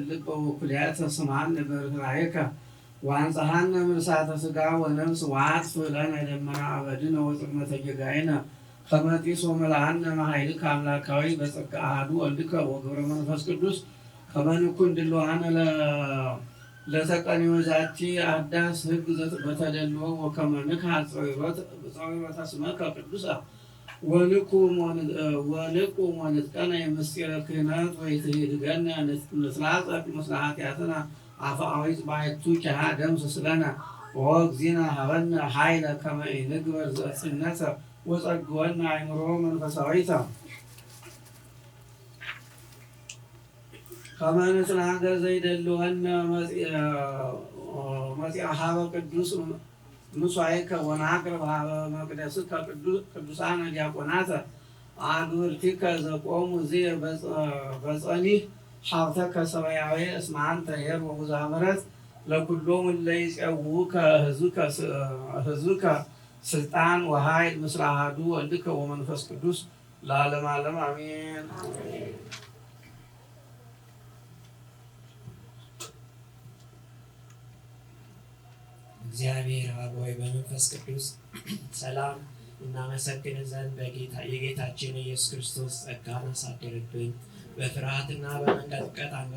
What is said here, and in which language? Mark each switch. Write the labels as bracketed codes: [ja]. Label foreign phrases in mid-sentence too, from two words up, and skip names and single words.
[gez] ልበ ወኩልያተ ስምዓነ በርኅራኄከ ወአንጽሐነ እምርሳተ ሥጋ ወነፍስ ወአጥፍእ ለነ ደመና አበድነ ወጽልመተ ጌጋየነ ከመ ጢስ ወመልአነ እምኃይልከ አምላካዊ በጸጋ አሐዱ ወልድከ ወግብረ መንፈስ ቅዱስ ከመ ንኩን ድሉዋነ ለተቀንዮ ዛቲ አዳስ ሕግ በተደልዎ ወከመ ንክሐ ጸዊሮተ ስመከ ቅዱሰ ወንቁም ወንጥቀነ የምስጢረ ክህነት ወይትሄድገነ ንስላጸቅ ምስለ ኃጢአትና አፍአዊት ባሕቱ ኪሃ ደምስስ ለነ ወእግዚእነ ሀበነ ኃይለ ከመ ንግበር ዘእጽነተ ወጸግወነ አእምሮ መንፈሳዊተ ከመ ንጽናገር ዘይደልወነ መጺአ ሀበ ቅዱስ ምሥዋዕከ ወናቅርብ ሀበ መቅደስከ ቅዱሳነ ዲያቆናተ አግብርቲከ ዘቆሙ ዝየ በጸኒህ ሀብተከ ሰማያዊ እስመ አንተ ኄር ወብዙኃ ምሕረት ለኵሎሙ እለ ይፄውኡከ ሕዝብከ ስልጣን ወኃይል ምስለ አሐዱ ወልድከ ወመንፈስ ቅዱስ ለዓለመ ዓለም አሜን። [am] እግዚአብሔር አብ ሆይ በመንፈስ ቅዱስ ሰላም እናመሰግን ዘንድ የጌታችን ኢየሱስ ክርስቶስ ጸጋን አሳድርብን። በፍርሃትና በመንቀጥቀጥ